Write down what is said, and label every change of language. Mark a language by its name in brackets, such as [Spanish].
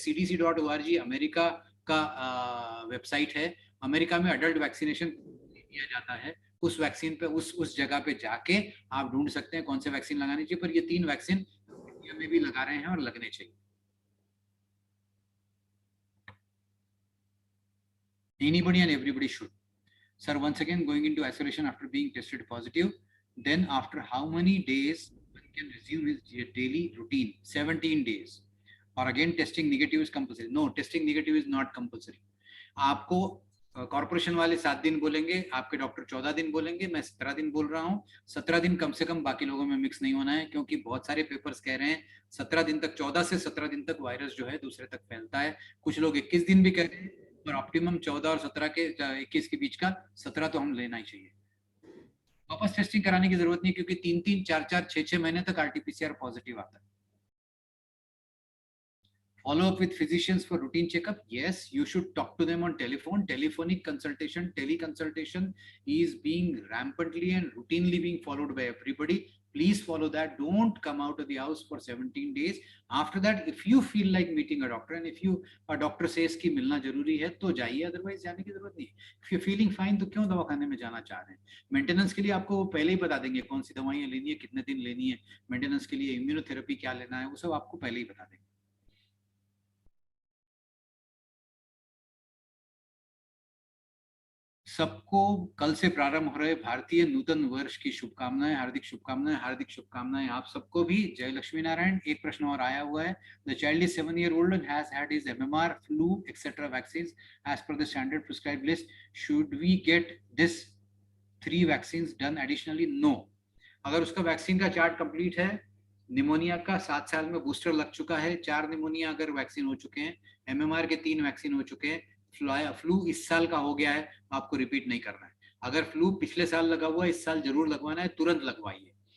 [Hindi] cdc.org America का website है। America में अडल्ट वैक्सीनेशन दिया जाता है, उस वैक्सीन पे उस जगह पे जाके आप ढूंढ सकते हैं कौन से वैक्सीन लगानी चाहिए। पर ये 3 वैक्सीन इंडिया में भी लगा रहे हैं और लगने चाहिए। [English] Anybody and everybody should. Sir, once again, going into isolation after being tested positive, then after how many days one can resume his daily routine? 17 days. Or again, testing negative is compulsory? No, testing negative is not compulsory. [Hindi] आपको corporation वाले 7 दिन बोलेंगे, आपके doctor 14 दिन बोलेंगे, मैं 17 दिन बोल रहा हूँ। 17 दिन कम से कम बाकी लोगों में मिक्स नहीं होना है, क्योंकि बहुत सारे पेपर्स कह रहे हैं 17 दिन तक, 14 से 17 दिन तक वायरस जो है दूसरे तक फैलता है। कुछ लोग 21 दिन भी कह रहे हैं, पर ऑप्टिमम 14 और 17 के 21 के बीच का 17 तो हम लेना ही चाहिए। वापस टेस्टिंग कराने की जरूरत नहीं, क्योंकि 3-3, 4-4, 6-6 महीने तक RT-PCR पॉजिटिव आता है। [English] Follow up with physicians for routine checkup? Yes, you should talk to them on telephone. Telephonic consultation, teleconsultation is being rampantly and routinely being followed by everybody. Please follow that. Don't come out of the house for 17 days. After that, if you feel like meeting a doctor and if a doctor says [Hindi] कि मिलना जरूरी है तो जाइए, [English] otherwise [Hindi] जाने की जरूरत नहीं। [English] If you're feeling fine [Hindi] तो क्यों दवाखाने में जाना चाह रहे हैं? मेंटेनेंस के लिए आपको वो पहले ही बता देंगे कौन सी दवाइयाँ लेनी है, कितने दिन लेनी है, मेंटेनेंस के लिए इम्यूनोथेरेपी क्या लेना है, वो सब आपको पहले ही बता देंगे। सबको कल से प्रारंभ हो रहे भारतीय नूतन वर्ष की शुभकामनाएं, हार्दिक शुभकामनाएं, हार्दिक शुभकामनाएं आप सबको भी। जय लक्ष्मी नारायण। एक प्रश्न और आया हुआ है, [English] The child is 7 years old and has had his MMR, flu, etc. vaccines as per the standard prescribed list. Should we get this 3 vaccines done additionally? No. [Hindi] अगर उसका वैक्सीन का चार्ट कंप्लीट है, निमोनिया का 7 साल में booster लग चुका है, 4 निमोनिया अगर वैक्सीन हो चुके हैं, MMR के 3 वैक्सीन हो चुके हैं, फ्लू इस साल का हो गया है, आपको रिपीट नहीं करना है। अगर फ्लू पिछले साल लगा हुआ है, इस साल जरूर लगवाना है, तुरंत लगवाइए।